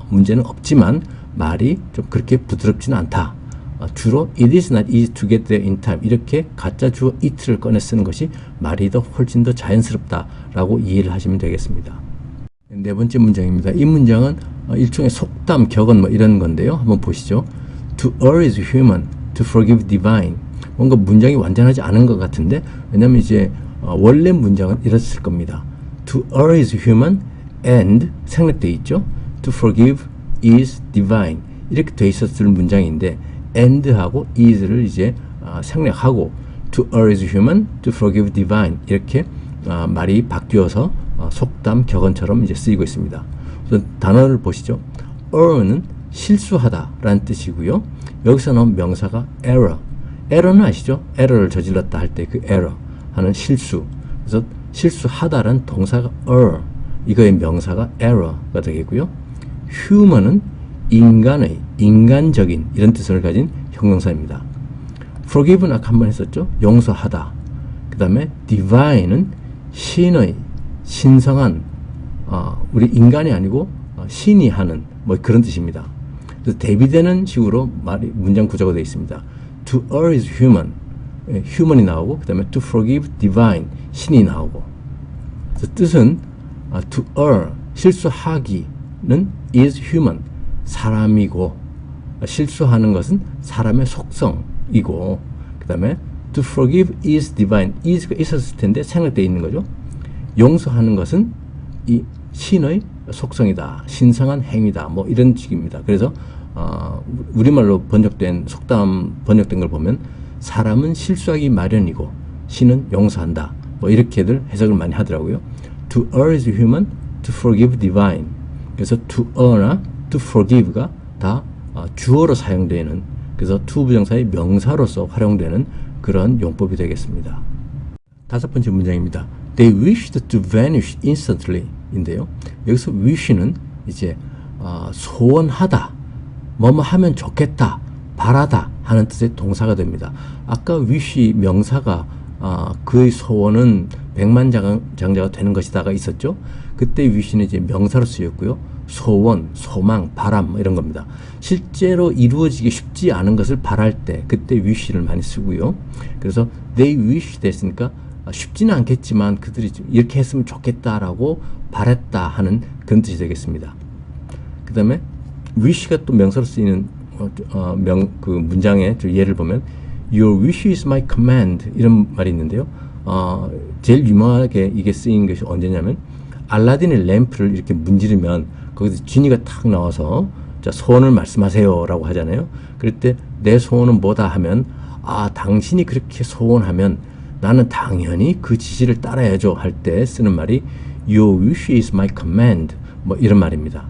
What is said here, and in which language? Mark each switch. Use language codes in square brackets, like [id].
[ko] 문제는 없지만 말이 좀 그렇게 부드럽지는 않다. 주로 [en] it is not easy to get there in time [ko] 이렇게 가짜 주어 it를 꺼내 쓰는 것이 말이 더 훨씬 더 자연스럽다라고 이해를 하시면 되겠습니다. 네 번째 문장입니다. 이 문장은 일종의 속담, 격언 뭐 이런 건데요. 한번 보시죠. [en] To err is human, to forgive divine. [ko] 뭔가 문장이 완전하지 않은 것 같은데 왜냐면 이제 원래 문장은 이랬을 겁니다. [en] To err is human and [ko] 생략되어 있죠. [en] To forgive is divine [ko] 이렇게 돼 있었을 문장인데 and하고 is를 이제 생략하고 [en] to err is human, to forgive divine [ko] 이렇게 말이 바뀌어서 속담, 격언처럼 이제 쓰이고 있습니다. 우선 단어를 보시죠. err는 실수하다 라는 뜻이고요. 여기서 나온 명사가 error. error는 아시죠? error를 저질렀다 할 때 그 error 하는 실수. 그래서 실수하다라는 동사가 err. 이거의 명사가 error가 되겠고요. human은 인간의, 인간적인 이런 뜻을 가진 형용사입니다. forgive는 아까 한번 했었죠. 용서하다. 그 다음에 divine은 신의, 신성한 우리 인간이 아니고 신이 하는 뭐 그런 뜻입니다. 그래서 대비되는 식으로 말이 문장 구조가 되어 있습니다. [en] To err is human, [ko] human이 나오고 그 다음에 to forgive divine, 신이 나오고. 그래서 뜻은 to err, 실수하기는 is human, 사람이고 실수하는 것은 사람의 속성이고 그 다음에 [en] to forgive is divine, [ko] is가 있었을 텐데 생략되어 있는 거죠. 용서하는 것은 이 신의 속성이다, 신성한 행위다 뭐 이런 식입니다. 그래서 우리말로 번역된 속담 번역된 걸 보면 사람은 실수하기 마련이고 신은 용서한다 뭐 이렇게들 해석을 많이 하더라고요. [en] To err is human, to forgive divine. [ko] 그래서 to err나 to forgive가 다 주어로 사용되는 그래서 to 부정사의 명사로서 활용되는 그런 용법이 되겠습니다. 다섯 번째 문장입니다. [en] They wished to vanish instantly [ko] 인데요. 여기서 wish는 이제 소원하다, 뭐뭐 하면 좋겠다, 바라다 하는 뜻의 동사가 됩니다. 아까 wish 명사가 그의 소원은 백만장자가 되는 것이다가 있었죠. 그때 wish는 이제 명사로 쓰였고요. 소원, 소망, 바람 이런 겁니다. 실제로 이루어지기 쉽지 않은 것을 바랄 때 그때 wish를 많이 쓰고요. 그래서 they wish 됐으니까 쉽지는 않겠지만 그들이 이렇게 했으면 좋겠다라고 바랬다 하는 그런 뜻이 되겠습니다. 그 다음에 wish가 또 명사로 쓰이는 그 문장의 예를 보면 [en] Your wish is my command [ko] 이런 말이 있는데요. 제일 유명하게 이게 쓰인 것이 언제냐면 알라딘의 램프를 이렇게 문지르면 거기서 지니가 탁 나와서 자, 소원을 말씀하세요 라고 하잖아요. 그럴 때 내 소원은 뭐다 하면 당신이 그렇게 소원하면 나는 당연히 그 지시를 따라야죠 할 때 쓰는 말이 [en] Your wish is my command [ko] 뭐 이런 말입니다.